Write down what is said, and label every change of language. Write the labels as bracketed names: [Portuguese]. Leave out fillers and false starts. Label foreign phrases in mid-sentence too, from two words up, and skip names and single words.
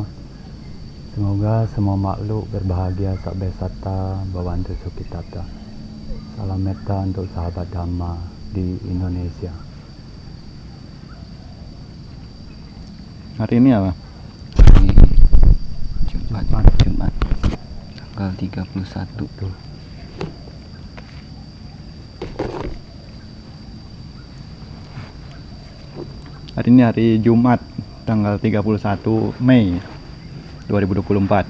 [Indonesian] Semoga semua makhluk berbahagia [Pali] sabbe satta bhavantu sukhitata. [Indonesian] Salam metta untuk sahabat Dhamma di Indonesia. Hari ini apa? Jumat tanggal 31. Tuh. Hari ini hari Jumat tanggal 31 Mei 2024.